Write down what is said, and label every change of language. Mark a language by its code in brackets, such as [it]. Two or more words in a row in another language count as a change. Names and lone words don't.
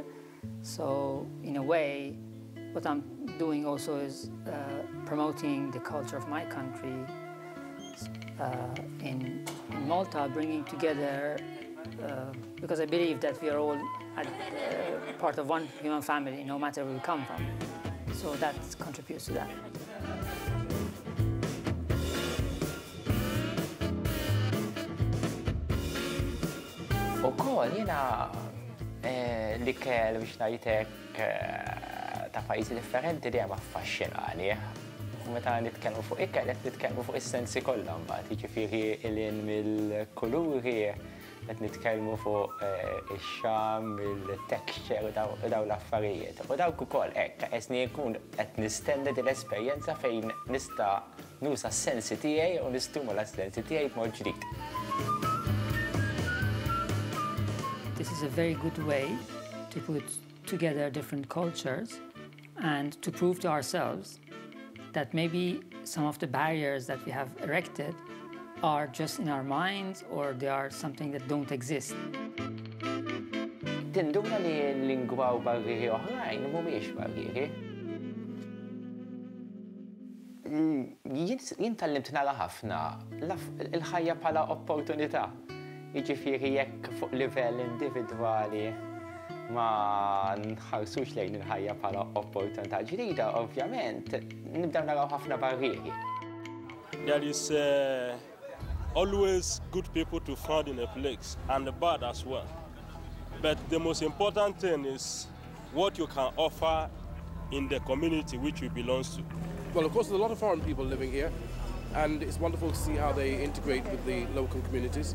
[en] So, in a way, what I'm doing also is promoting the culture of my country in Malta, bringing together, because I believe that we are all part of one human family, no matter where we come from. So that contributes to that. [mt] Ukoll jiena l-ikel biex ngħidlek ta' pajjiżi differenti li hemm affaxxinani. Meta nitkellmu fuq ikel qed nitkellmu fuq is-sensi kollha mbagħad, jiġifieri ilin mill-kuluri qed nitkellmu fuq ix-xam, il-texture u dawn l-affarijiet. U dawk ukoll hekk qesni jkun qed nistenni din l-esperjenza fejn nista' nuża s-sensi tiegħi u nistimula s-sensi tiegħi b'mod ġdid. [en] This is a very good way to put together different cultures and to prove to ourselves that maybe some of the barriers that we have erected are just in our minds or they are something that don't exist. [mt] Tinduna li l-lingwa u barrieri oħrajn mhumiex barrieri. Jien tallimt nara ħafna il-ħajja bħala opportunità. Jiġifieri jekk fuq livell individwali ma nħarsux lejn il-ħajja bħala opportunità ġdida, ovvjament nibdew naraw ħafna barrieri. [en] There is always good people to find in a place and bad as well. But the most important thing is what you can offer in the community which you belong to. Well, of course, there's a lot of foreign people living here, and it's wonderful to see how they integrate with the local communities.